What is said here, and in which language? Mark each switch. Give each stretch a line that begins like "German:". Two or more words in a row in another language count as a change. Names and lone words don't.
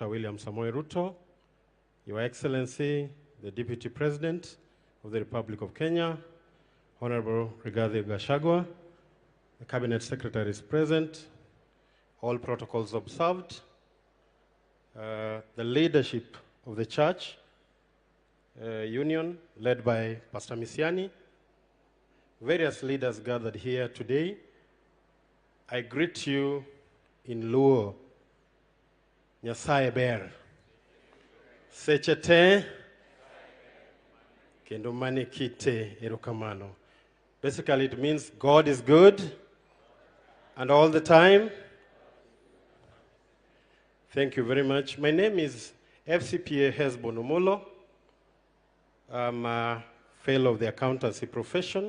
English: William Samoei Ruto, Your Excellency, the Deputy President of the Republic of Kenya, Honorable Rigathi Gachagua, the Cabinet Secretary is present, all protocols observed, the leadership of the Church Union led by Pastor Misiani, various leaders gathered here today. I greet you in Luo,
Luo (Kenya and Tanzania): Nyasaye ber, sechete, kendo mane kite erokamano.
English: Basically it means God is good and all the time. Thank you very much. My name is FCPA Hesbon Omollo. I'm a fellow of the accountancy profession.